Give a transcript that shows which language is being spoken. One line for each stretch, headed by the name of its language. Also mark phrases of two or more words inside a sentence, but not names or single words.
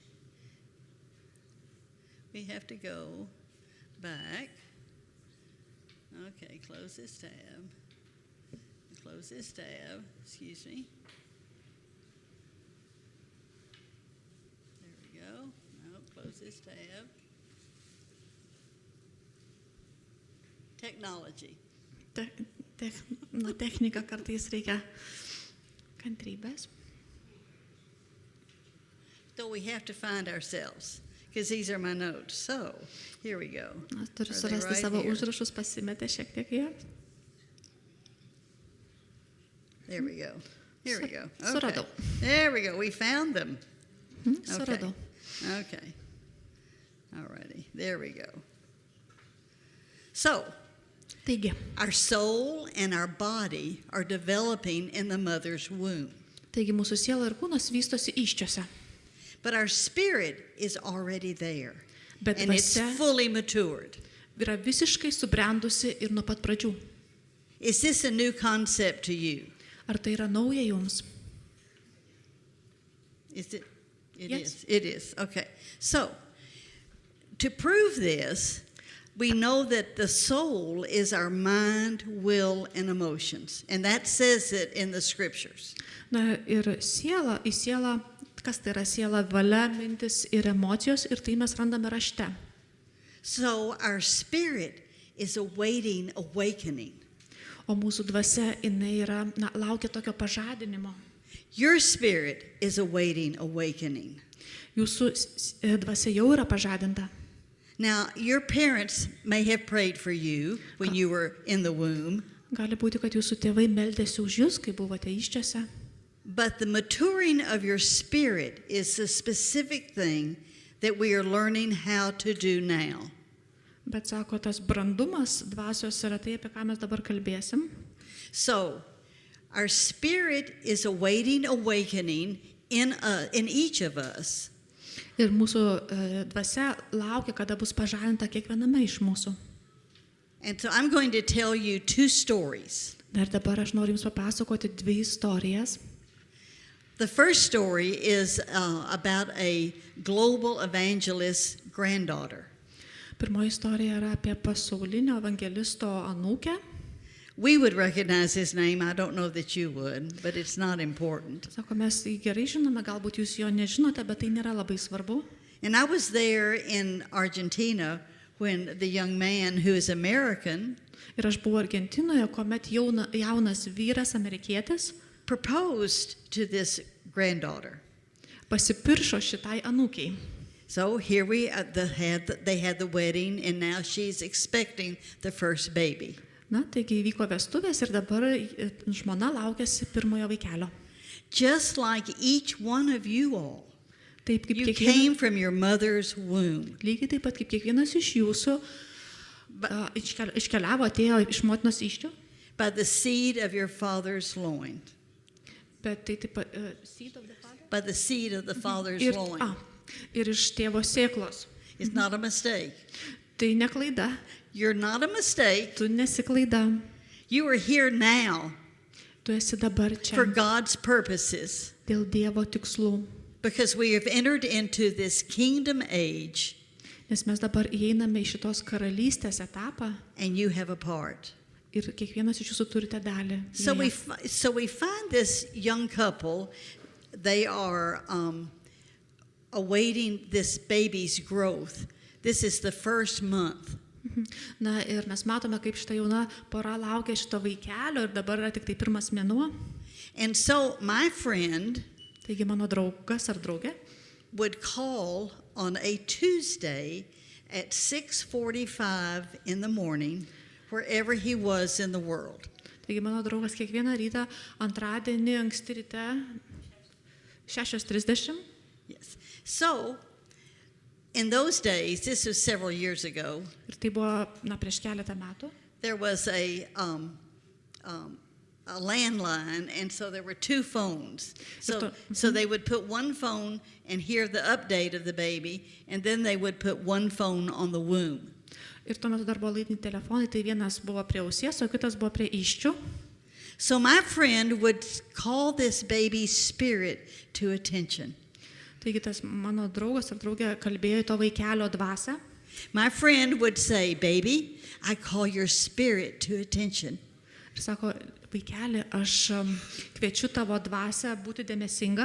English: We have to go back. Okay, close this tab. Close this tab. Excuse me. There we go. No, close this tab. Technology.
Lithuanian: Technika kartais reikia kantrybės.
English: So we have to find ourselves, because these are my notes. So, here we go.
Lithuanian: Aš turiu
English: Are they
Lithuanian: surasti
English: right
Lithuanian: savo
English: here?
Lithuanian: užrašus, pasimetę šiek tiek jie.
English: There we go. Here we go. Okay.
Lithuanian: Suradau.
English: There we go. We found them.
Lithuanian: Suradau.
English: Okay. Alrighty. There we go. So,
Lithuanian: Taigi,
English: our soul and our body are developing in the mother's womb.
Lithuanian: mūsų siela ir kūnas vystosi įsčiose.
English: But our spirit is already there.
Lithuanian: Bet
English: And it's
Lithuanian: dvasia
English: fully matured.
Lithuanian: yra visiškai subrendusi ir nuo pat pradžių.
English: Is this a new concept to you?
Lithuanian: Ar tai yra nauja jums?
English: Is it? It Yes. is. It is. Okay. So, to prove this, we know that the soul is our mind, will, and emotions. And that says it in the scriptures.
Lithuanian: Na ir siela, į sielą, kas tai yra siela, valia, mintis ir emocijos, ir tai mes randame rašte.
English: So, our spirit is awaiting awakening.
Lithuanian: O mūsų dvasia, jinai yra, laukia tokio pažadinimo.
English: Your spirit is awaiting awakening.
Lithuanian: Jūsų dvasia jau yra pažadinta.
English: Now, your parents may have prayed for you when you were in the womb,
Lithuanian: Gali būti, kad jūsų tėvai meldėsi už jūs, kai buvote įsčiose.
English: but the maturing of your spirit is a specific thing that we are learning how to do now.
Lithuanian: Bet sako, tas brandumas dvasios yra tai, apie ką mes dabar kalbėsim.
English: So, our spirit is awaiting awakening in each of us.
Lithuanian: Ir mūsų dvasia laukia, kada bus pažadinta kiekviename iš mūsų.
English: And so I'm going to tell you 2 stories.
Lithuanian: Ir dabar aš noriu jums papasakoti 2 istorijas.
English: The first story is about a global evangelist granddaughter.
Lithuanian: Pirmoji istorija yra apie pasaulinio evangelisto anūkę.
English: We would recognize his name. I don't know that you would, but it's not important.
Lithuanian: Sako, mes jį gerai žinome, galbūt jūs jo nežinote, bet tai nėra labai svarbu.
English: And I was there in Argentina when the young man who is American
Lithuanian: Ir aš buvau Argentinoje, kuomet jaunas vyras, amerikietis,
English: proposed to this granddaughter.
Lithuanian: pasipiršo šitai anūkiai.
English: So here they had the wedding, and now she's expecting the first baby.
Lithuanian: Na, taigi įvyko vestuvės ir dabar žmona laukiasi pirmojo vaikelio.
English: Just like each one of you all,
Lithuanian: Taip kaip
English: you came from your mother's womb.
Lithuanian: lygiai taip pat kaip kiekvienas iš jūsų iškeliavo, atėjo iš motinos įsčių,
English: By the seed of your father's loin.
Lithuanian: bet tai taip pat
English: seed of the father. By the seed of the father's
Lithuanian: Ir,
English: loin.
Lithuanian: ir iš tėvo sėklos.
English: It's not a mistake.
Lithuanian: Tai ne klaida,
English: You're not a mistake.
Lithuanian: tu nesi klaida,
English: You are here now
Lithuanian: tu esi dabar čia
English: for God's purposes
Lithuanian: dėl Dievo tikslų,
English: because we have entered into this kingdom age
Lithuanian: nes mes dabar įeiname į šitos karalystės etapą
English: and you have a part.
Lithuanian: ir kiekvienas iš jūsų turite dalį.
English: So
Lithuanian: joje.
English: we find this young couple, they are awaiting this baby's growth. This is the first month.
Lithuanian: Na ir mes matome, kaip šita jauna pora laukia šito vaikelio ir dabar yra tik tai pirmas mėnuo.
English: And so my friend
Lithuanian: Taigi mano draugas ar draugė
English: would call on a Tuesday at 6:45 in the morning, wherever he was in the world.
Lithuanian: Taigi mano draugas kiekvieną rytą antradienį anksti ryte 6:30.
English: Yes. So in those days, this was several years ago,
Lithuanian: Ir tai buvo prieš keletą metų.
English: there was a landline, and so there were two phones. So they would put one phone and hear the update of the baby, and then they would put one phone on the womb.
Lithuanian: Ir tuo metu dar buvo laidiniai telefonai, tai vienas buvo prie ausies, o kitas buvo prie įsčių.
English: So my friend would call this baby's spirit to attention.
Lithuanian: Taigi tas mano draugas ar draugė kalbėjo į to vaikelio dvasią.
English: My friend would say, "Baby, I call your spirit to attention."
Lithuanian: Ir sako, vaikeli, aš kviečiu tavo dvasią būti dėmesinga.